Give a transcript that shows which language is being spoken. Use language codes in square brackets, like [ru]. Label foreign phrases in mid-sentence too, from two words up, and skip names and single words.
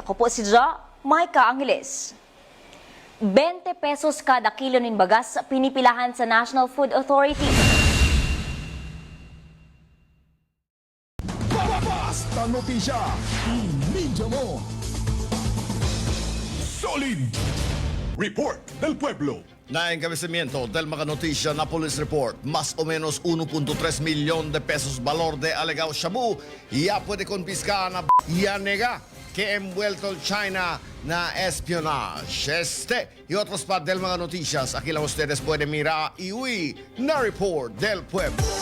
[bik] Ako po si Jo Maika Angeles. 20 pesos kada kilo nin bagas pinipilahan sa National Food Authority. [tl] Basta notisya, i-media mo. [cbk] Solid Report del Pueblo. Na encabezamiento del mga notisya na police report, más o menos 1.3 milyon de pesos valor de alegado shabu ya puede confiscar na ya nega que envuelto China na espionage. Este y otros pa del mga noticias, aquí lang ustedes pueden mirar y uy na report del pueblo.